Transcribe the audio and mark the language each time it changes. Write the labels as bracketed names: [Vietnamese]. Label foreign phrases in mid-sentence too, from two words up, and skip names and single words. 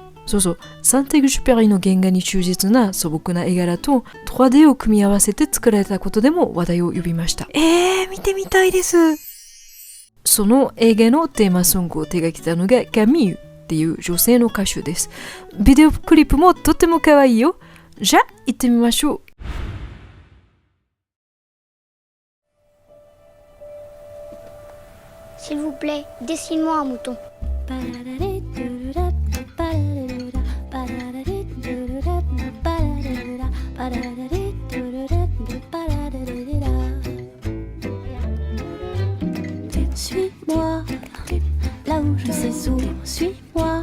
[Japanese] そう、サンテグジュペリの原画に忠実な素朴な絵柄と 3D を組み合わせて作られたことでも話題を呼びました。見てみたいです。その映画のテーマソングを手掛けたのがカミュっていう女性の歌手です。ビデオクリップもとっても可愛いよ。じゃあ行ってみましょう。 [French] S'il vous plaît, dessine-moi un mouton. Suis-moi, là où je sais où, suis-moi.